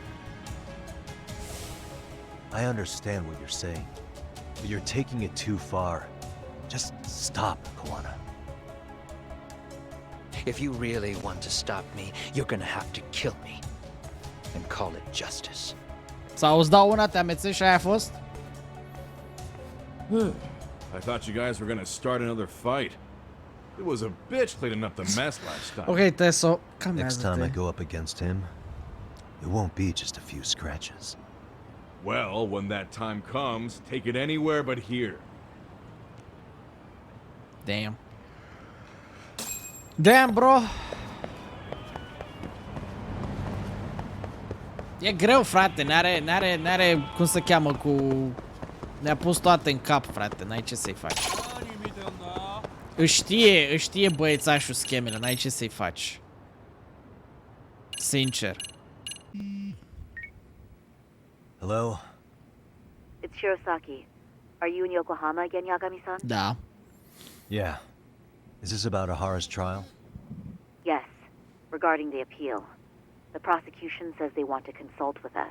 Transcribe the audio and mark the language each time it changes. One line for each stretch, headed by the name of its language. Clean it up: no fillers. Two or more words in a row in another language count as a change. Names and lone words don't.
English: I understand what you're saying, but you're taking it too far. Just stop, Koana. If you really want to stop me, you're gonna have to kill me. And call it justice.
Romanian: Sau îți dau una, te amețești și aia a fost?
English: I thought you guys were gonna start another fight. It was a bitch cleaning up the mess last time. Ok, Teso, Next time I
Romanian: calmează-te.
English: go up against him, it won't be just a few scratches. Well, when that time comes, take it anywhere but here. Damn. Damn, bro.
Romanian: E greu, frate, n-are cum să cheamă cu... Ne-a pus toate în cap, frate, n-ai ce să-i faci. Își știe băiețașul schemele, n-ai ce să-i faci. Sincer.
English: Hello? It's Shirosaki. Are you in Yokohama again, Yagami-san?
Romanian: Da.
English: Yeah. Is this about Ahara's trial? Yes, regarding the appeal. The prosecution says they want to consult with us.